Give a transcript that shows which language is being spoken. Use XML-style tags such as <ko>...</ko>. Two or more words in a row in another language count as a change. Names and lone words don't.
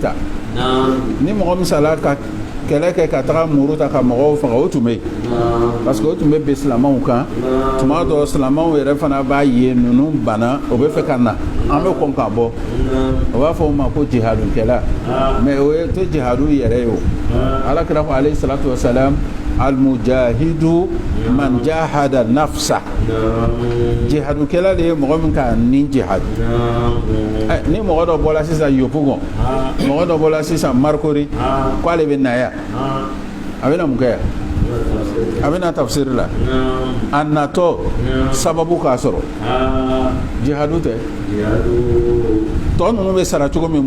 <bm>ta ni mɔgɔ min sala ka kɛlɛ kɛ ka taga muru ta ka mɔgɔw faga o tun bɛ yen</bm> <fr>parce que</fr> <bm>o tun bɛ bin silamɛw kan tuma dɔ silamɛw yɛrɛ fana b'a ye ninnu banna o bɛ fɛ ka na an bɛ kɔn ka bɔ o b'a fɔ o ma ko jihadukɛla mais o ye tɛ jihadu yɛrɛ ye o Alakira ko</bm> <ar>عليه الصلاة والسلام المجاهد من جاهد نفسه</ar> <bm>jihadu kɛla de ye mɔgɔ min ka ni jihad ni mɔgɔ dɔ bɔla sisan yopugon mɔgɔ dɔ bɔla sisan marikori k'ale bɛ na yan a bɛna mun kɛ yan a bɛna tafsiri la a natɔ sababu k'a sɔrɔ jihadu tɛ tɔ ninnu bɛ sara cogo min</bm>